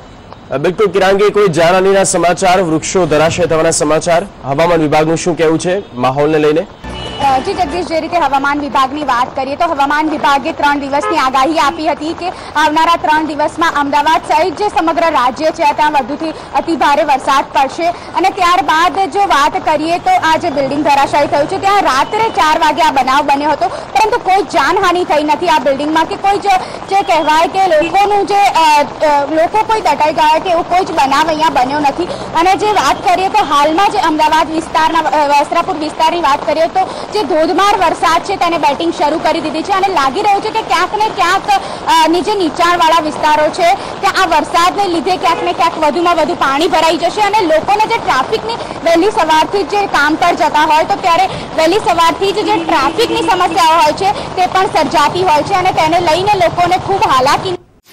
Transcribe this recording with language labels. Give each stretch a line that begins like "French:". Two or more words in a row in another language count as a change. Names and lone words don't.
Gujarati: બિલ્કુલ કિરાંગી, કોઈ જાનહાનિના સમાચાર, વૃક્ષો ધરાશય થવાના સમાચાર, હવામાન વિભાગનું શું કહેવું છે માહોલને લઈને? જી જગદીશ, જે રીતે હવામાન વિભાગની બાત કરિએ તો હવામાન વિભાગે 3 દિવસની આગાહી આપી હતી કે આવનારા 3 દિવસમાં અમદાવાદ સહિત જે સમગ્ર રાજ્ય છે ત્યાં વધુથી અતિ ભારે વરસાદ પડશે અને ત્યારબાદ જો બાત કરિએ તો આ જે બિલ્ડિંગ ધરાશાયી થયું છે ત્યાં રાત્રે 4 વાગે આ બનાવ બન્યો હતો, પરંતુ કોઈ જાનહાનિ થઈ નથી આ બિલ્ડિંગમાં કે કોઈ જે કહેવાય કે લોકોનું જે લોકો કોઈ દટાઈ ગયા કે એવો કોઈ જ બનાવ અહીંયા બન્યો નથી। અને જે બાત કરિએ તો હાલમાં જે અમદાવાદ વિસ્તારના વસ્ત્રાપુર વિસ્તારની બાત કરિએ તો જે ધોધમાર વરસાદ હૈ તેને બેટિંગ શરૂ કર દીધી હૈ અને લાગી રહ્યું છે કે ક્યાંક ને ક્યાંક નીચે નીચાણવાળા વિસ્તારો છે ત્યાં આ વરસાદને લીધે ક્યાંક ને ક્યાંક વધુમાં વધુ પાણી ભરાઈ જશે અને લોકોને જે ટ્રાફિકની વહેલી સવારથી જે કામ પર જતા હોય તો ત્યારે વહેલી સવારથી જે ટ્રાફિકની સમસ્યાઓ હોય છે તે પણ સર્જાતી હોય છે અને તેને લઈને લોકોને ખૂબ હાલાકી